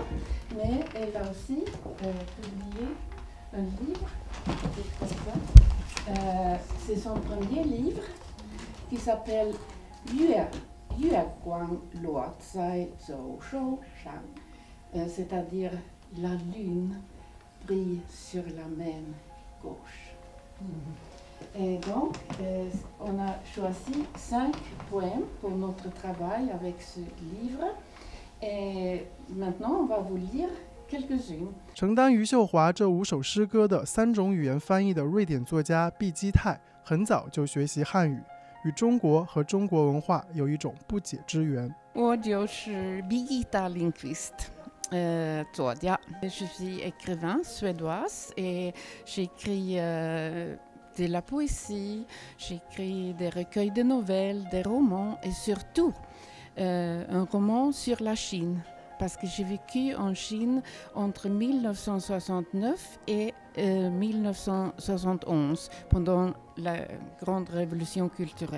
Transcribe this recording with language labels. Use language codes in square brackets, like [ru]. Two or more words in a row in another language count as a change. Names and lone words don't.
[fr] Mais elle a aussi publié un livre, c'est son premier livre, qui s'appelle Yueguang Luo Zai Zhou Shou Shang, c'est-à-dire la lune brille sur la mer gauche. Et donc, on a choisi 5 poèmes pour notre travail avec ce livre. Et maintenant, on va vous lire quelques-unes. [zh] 承担余秀华这5首诗歌的3种语言翻译的瑞典作家毕基泰很早就学习汉语， 与中国和中国文化有一种不解之缘。我就是 Birgitta Lindqvist. 作家. [fr] Je suis écrivain suédoise et j'écris de la poésie, j'écris des recueils de nouvelles, des romans et surtout un roman sur la Chine. Parce que j'ai vécu en Chine entre 1969 et 1971, pendant la grande révolution culturelle.